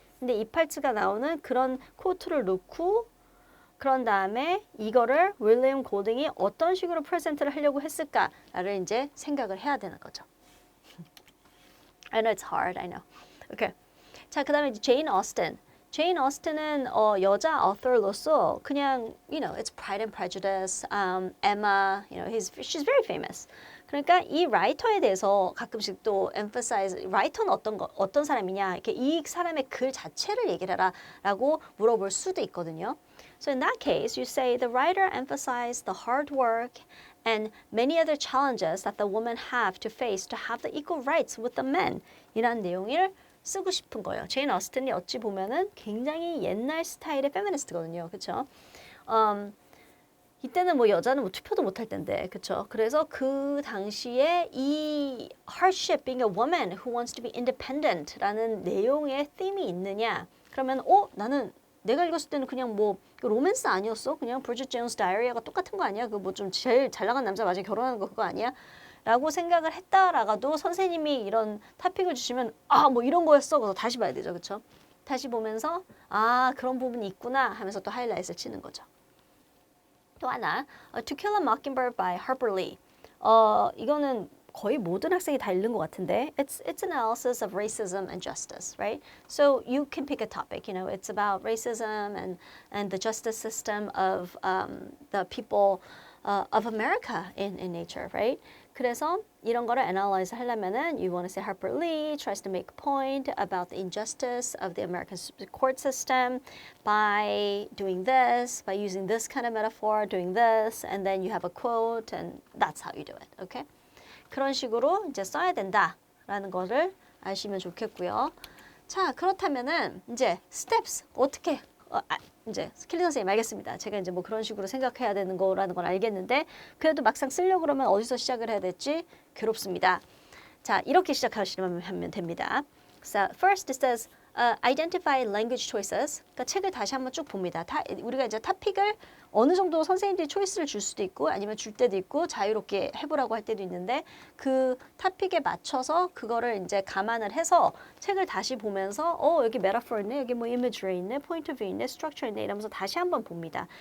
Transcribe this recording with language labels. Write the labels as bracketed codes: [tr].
[ko] 근데 이 파트가 나오는 그런 코트를 넣고 그런 다음에 이거를 윌리엄 골딩이 어떤 식으로 프레젠트를 하려고 했을까를 이제 생각을 해야 되는 거죠. [en] I know it's hard. I know. Okay. [ko] 자, 그다음에 제인 오스틴. 제인 오스틴은 여자 author로서 그냥 [en] it's Pride and Prejudice, Emma, she's very famous. [ko] 그러니까 이 라이터에 대해서 가끔씩 또 emphasize 라이터는 어떤 사람이냐 이렇게 이 사람의 글 자체를 얘기를 해라라고 물어볼 수도 있거든요. [en] So in that case, you say the writer emphasized the hard work and many other challenges that the women have to face to have the equal rights with the men. [ko] 이란 내용을 쓰고 싶은 거예요. 제인 오스틴이 어찌 보면은 굉장히 옛날 스타일의 페미니스트거든요. 그렇죠? 이때는 뭐 여자는 뭐 투표도 못할 텐데, 그렇죠? 그래서 그 당시에 이 [en] hardship being a woman who wants to be independent [ko] 라는 내용의 theme이 있느냐? 그러면 나는 내가 읽었을 때는 그냥 뭐 로맨스 아니었어? 그냥 브리짓 존스 다이어리가 똑같은 거 아니야? 그 뭐 좀 제일 잘 나간 남자 맞아 결혼하는 거 그거 아니야? 라고 생각을 했다라가도 선생님이 이런 토픽을 주시면 뭐 이런 거였어. 그래서 다시 봐야 되죠. 그렇죠? 다시 보면서 그런 부분이 있구나 하면서 또 하이라이트를 치는 거죠. 또 하나, To Kill a Mockingbird by Harper Lee. 이거는 거의 모든 학생이 다 읽는 것 같은데 [en] it's analysis of racism and justice, right? So you can pick a topic, it's about racism and the justice system of the people of America in nature, right? [ko] 그래서 이런 거를 analyze 하려면은 [en] you want to say Harper Lee tries to make a point about the injustice of the American court system by doing this, by using this kind of metaphor, doing this, and then you have a quote, and that's how you do it, okay? [ko] 그런 식으로 이제 써야 된다라는 거를 아시면 좋겠고요. 자, 그렇다면은 이제 steps 어떻게 이제 킬리 선생님 알겠습니다. 제가 이제 뭐 그런 식으로 생각해야 되는 거라는 걸 알겠는데 그래도 막상 쓰려고 그러면 어디서 시작을 해야 될지 괴롭습니다. 자, 이렇게 시작하시면 됩니다. [en] So first it says identify language choices. [ko] 그러니까 책을 다시 한번 쭉 봅니다. 우리가 이제 토픽을 어느 정도 선생님들이 초이스를 줄 수도 있고 아니면 줄 때도 있고 자유롭게 해보라고 할 때도 있는데 그 토픽에 맞춰서 그거를 이제 감안을 해서 책을 다시 보면서 여기 metaphor 있네, 여기 뭐 imagery 있네, point of view 있네, structure 있네 이러면서 다시 한번 봅니다.